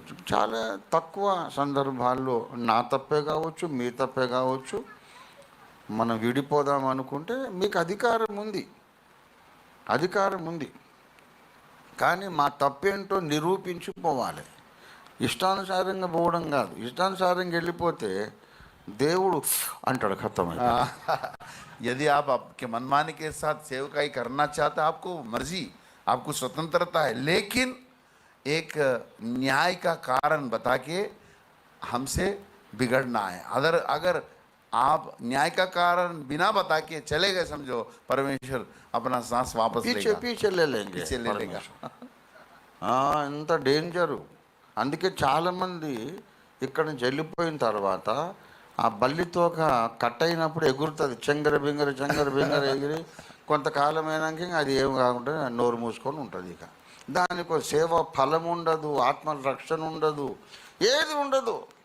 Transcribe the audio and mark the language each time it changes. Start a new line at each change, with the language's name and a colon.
Telugu: చాలా తక్కువ సందర్భాల్లో నా తప్పే కావచ్చు, మీ తప్పే కావచ్చు, మనం విడిపోదాం అనుకుంటే మీకు అధికారం ఉంది, అధికారం ఉంది. కానీ మా తప్పేంటో నిరూపించిపోవాలి. ఇష్టానుసారంగా పోవడం కాదు. ఇష్టానుసారంగా వెళ్ళిపోతే దేవుడు అంటాడు ఖతమై.
Hindi: यदि आप आपके मनमानी के साथ सेवकाई करना चाहते, आपको मर्जी, आपको स्वतंत्रता है, लेकिन एक न्याय का कारण बता के हमसे बिगड़ना है। अगर अगर आप न्याय का कारण बिना बता के चले गए, समझो परमेश्वर अपना सांस वापस పీచే लेगा, పీచే లేంగే पीछे ले लेगा।
Telugu: ఎంత డేంజరు. అందుకే చాలామంది ఇక్కడ నుంచి వెళ్ళిపోయిన తర్వాత ఆ బల్లితోక కట్ అయినప్పుడు ఎగురుతుంది, చెంగర బింగర ఎగిరి కొంతకాలం అయినాక అది ఏం కాకుండా నోరు మూసుకొని ఉంటుంది. ఇక దానికి సేవ ఫలం ఉండదు, ఆత్మ రక్షణ ఉండదు, ఏది ఉండదు.